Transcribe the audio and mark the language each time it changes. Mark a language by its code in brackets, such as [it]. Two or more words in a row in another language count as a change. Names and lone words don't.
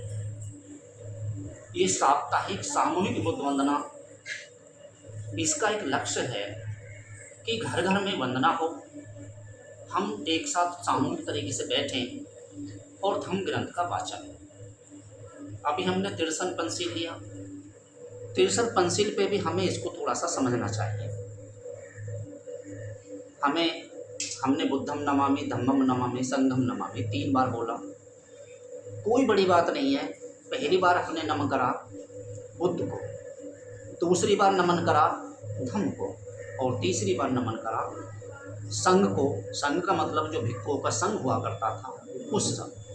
[hi] ये साप्ताहिक सामूहिक बुद्ध वंदना, इसका एक लक्ष्य है कि घर घर में वंदना हो, हम एक साथ सामूहिक तरीके से बैठें और धम्म ग्रंथ का वाचन। अभी हमने तिरसन पंसील लिया, तिरसन पंसील पे भी हमें इसको थोड़ा सा समझना चाहिए। हमने [pi] बुद्धम नमामि, धम्मम नमामि, संघम नमामि [hi] 3 बार बोला, कोई बड़ी बात नहीं है। पहली बार हमने नमन करा बुद्ध को, दूसरी बार नमन करा धम्म को और तीसरी बार नमन करा संघ को। संघ का मतलब जो भिक्षुओं का संघ हुआ करता था उस संघ।